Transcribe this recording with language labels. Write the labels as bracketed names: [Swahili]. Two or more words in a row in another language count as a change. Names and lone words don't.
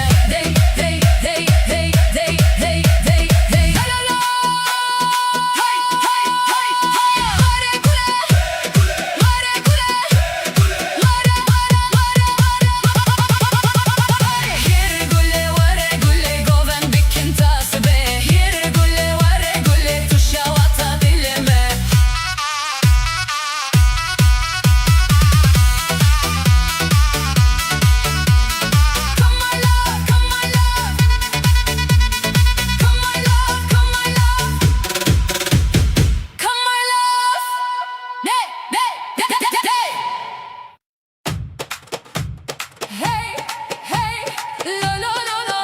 [Kurdish] Dey dey dey dey dey dey dey dey. La la la. Hay hay hay hay. Vare gule, vare gule, vare vare vare vare. Here güle vare güle goven bikin tasbe. Here güle vare güle tuşa vata dilime. [English] Come my love, come my love. Come my love, come my love. Come my love. Hey, hey, hey, hey. Hey, hey, lo lo lo lo.